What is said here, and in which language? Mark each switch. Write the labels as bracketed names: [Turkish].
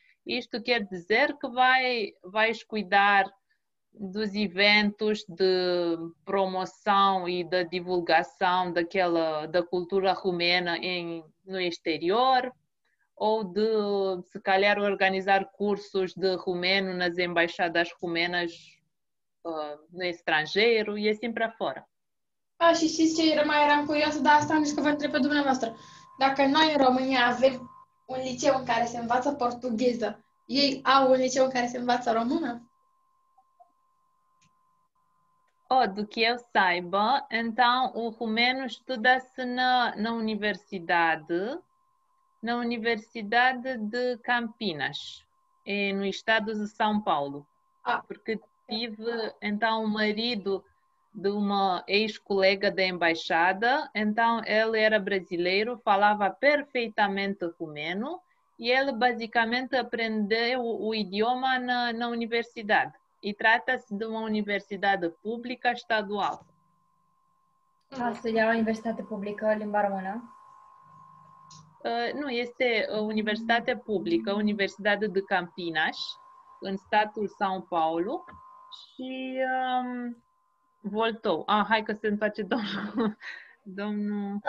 [Portuguese] Isto quer dizer que vais cuidar dos eventos de promoção e da divulgação da cultura romena no exterior, ou de, se calhar, organizar cursos de romeno nas embaixadas romenas no estrangeiro e assim para fora. [Romanian] Și știți ce mai eram curioasă, dar asta am zis că vă întreb pe dumneavoastră. Dacă noi în România avem un liceu în care se învață portugheză, ei au un liceu în care se învață română? [Portuguese] Do que eu saiba, então o romeno estuda-se na Universidade de Campinas, no estado de São Paulo. Porque tive, então, o marido de uma ex-colega da embaixada, então ele era brasileiro, falava perfeitamente romeno e ele basicamente aprendeu o idioma na universidade. E trata-se de uma universidade pública estadual. [Romanian] Studia la universitate publică limba română? Nu, este o universitate publică, Universitatea de Campinas, în statul São Paulo și voltou. Hai că se întoarce domnul...